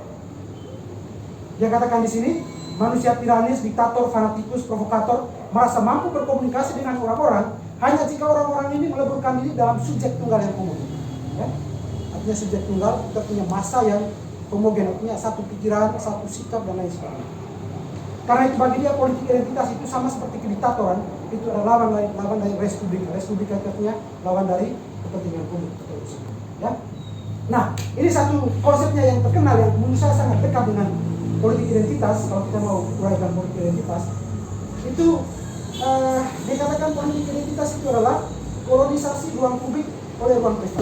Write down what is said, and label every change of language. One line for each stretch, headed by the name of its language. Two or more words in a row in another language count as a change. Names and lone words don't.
Indonesian: Dia katakan di sini, manusia tiranis, diktator, fanatikus, provokator merasa mampu berkomunikasi dengan orang-orang hanya jika orang-orang ini meleburkan diri dalam subjek tunggal yang homogen. Ya. Artinya subjek tunggal kita punya massa yang homogen, artinya satu pikiran, satu sikap dan lain sebagainya. Karena itu bagi dia politik identitas itu sama seperti kediktatoran, itu adalah lawan dari
Latin: res publica. Res publica
Indonesian: artinya lawan dari kepentingan publik. Ya. Nah, ini satu konsepnya yang terkenal yang menurut saya sangat dekat dengan politik identitas. Kalau kita mau uraikan politik identitas, itu dikatakan politik identitas itu adalah kolonisasi ruang publik oleh ruang privat.